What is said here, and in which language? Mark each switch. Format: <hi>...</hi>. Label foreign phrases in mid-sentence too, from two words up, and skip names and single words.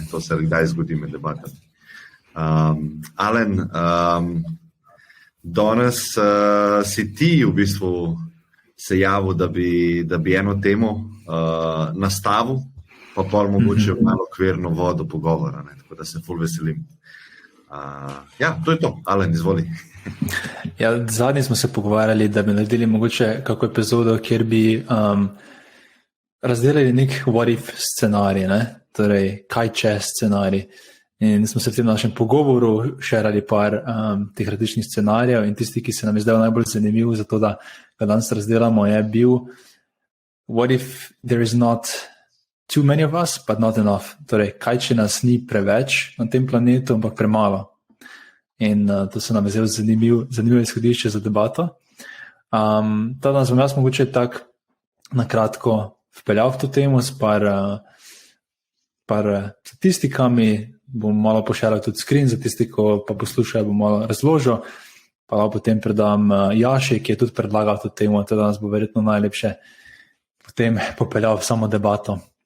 <sl>To se kdaj zgodi med debatami. Alen, danes si ti v bistvu se javil, da bi eno temo nastavil, pa pol mogoče malo okvirno vodo pogovora, ne? Tako da se ful veselim. Ja, to je to. Alen, izvoli. Ja, zadnji smo se pogovarjali, da bi naredili mogoče kako epizodo, kjer bi razdelili nek</sl> <en>what if</en> <sl>scenarij, ne? Torej, kaj če scenarij. In smo se v tem našem pogovoru šerali par teh različnih scenarijev in tisti, ki se nam je zdaj najbolj zanimiv za to, da ga danes razdelamo, je bil</sl> <en>what if there is not too many of us, but not enough.</en> <sl>Torej, kaj če nas ni preveč na tem planetu, ampak premalo. In to se nam je zelo zanimivo izhodišče za debato. Ta danes bom jaz mogoče tako nakratko vpeljal v to temo s par statistikami, bom malo pošeral tudi screen za tisti, ko pa poslušajo, bom malo razložil, pa potem predam Jaši, ki je tudi predlagal to temo, to danes bo verjetno najlepše potem popeljal v samo debato.</sl>